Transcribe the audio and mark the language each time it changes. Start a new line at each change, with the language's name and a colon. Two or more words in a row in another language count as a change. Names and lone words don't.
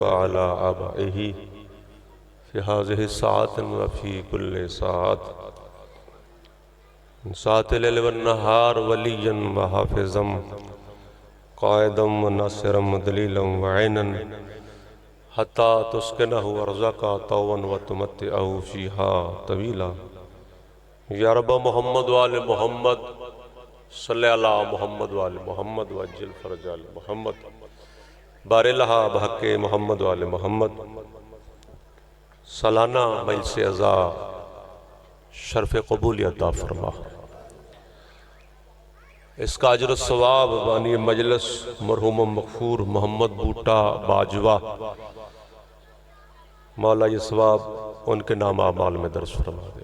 Arabic: وعلى آبائه في هذه الساعة وفي كل ساعة ساعة الليل والنهار وليا وحافظا قائدا وناصرا ودليلا وعينا حتى تسكنه أرضك طوعا وتمتعه فيها طويلا. يا رب محمد وآل محمد صل على محمد وآل محمد وعجل فرج آل محمد بارلها بحق محمد وآل محمد.
Hindi: सालाना मजलिस अज़ा शर्फ़ क़बूलियत अता फ़रमा। इसका अजर सवाब बानी मजलिस मरहूम मग़फ़ूर मोहम्मद बूटा बाजवा, मौला ये सवाब उनके नाम आमाल में दर्ज फरमा दे।